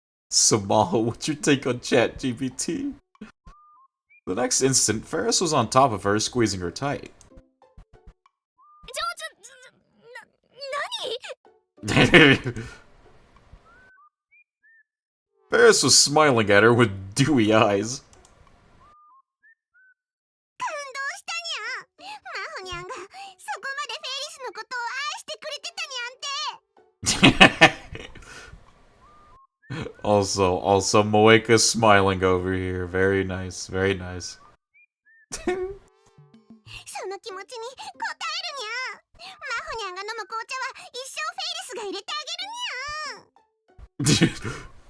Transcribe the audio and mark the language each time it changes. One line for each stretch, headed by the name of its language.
English: So, Maho, what's your take on ChatGPT? The next instant, Ferris was on top of her, squeezing her tight. Ferris was smiling at her with dewy eyes.
Japanese: 感動したにゃ。マホニャンがそこまでフェイリスのことを愛してくれてたにゃんて。
English: Also, Moeka smiling over here. Very nice, very nice.
Japanese: その気持ちに応えるにゃ。マホニャンが飲む紅茶は一生フェイリスが入れてあげるにゃ。